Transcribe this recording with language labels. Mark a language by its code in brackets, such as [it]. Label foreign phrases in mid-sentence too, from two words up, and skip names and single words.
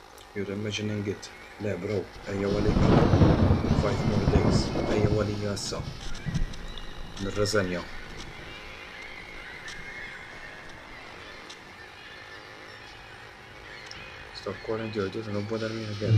[en] You're imagining it. Le bro, [mt] ejja għalija. [en] 5 more days. [mt] Ejja għalija issa. Nirreżenja. [en] Stop calling your dude and don't bother me again.